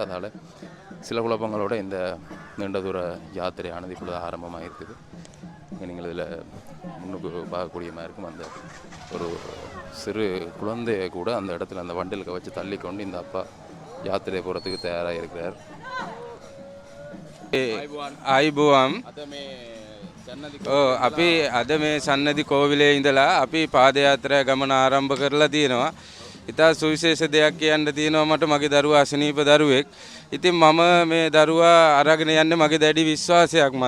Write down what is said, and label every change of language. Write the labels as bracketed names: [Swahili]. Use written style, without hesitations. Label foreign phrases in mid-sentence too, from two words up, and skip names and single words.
[Tamil] அதனால் சில குழப்பங்களோட இந்த நீண்ட தூர யாத்திரையானது இப்பொழுது ஆரம்பமாக இருக்குது. நீங்கள் இதில் முன்னுக்கு பார்க்கக்கூடியமாக இருக்கும். அந்த ஒரு சிறு குழந்தைய கூட அந்த இடத்துல அந்த வண்டிலுக்கு வச்சு தள்ளிக்கொண்டு இந்த அப்பா யாத்திரை போகிறதுக்கு தயாராக இருக்கிறார். [Sinhala] අපි අද මේ සන්නදි කෝවිලේ ඉඳලා අපි පාදයාත්‍රා ගමන ආරම්භ කරලා තියෙනවා. ඉතා සුවිශේෂ දෙයක් කියන්න තියෙනවා මට. මගේ දරුවා අසනීප දරුවෙක්. ඉතින් මම මේ දරුවා අරගෙන යන්නේ මගේ දැඩි විශ්වාසයක් මත.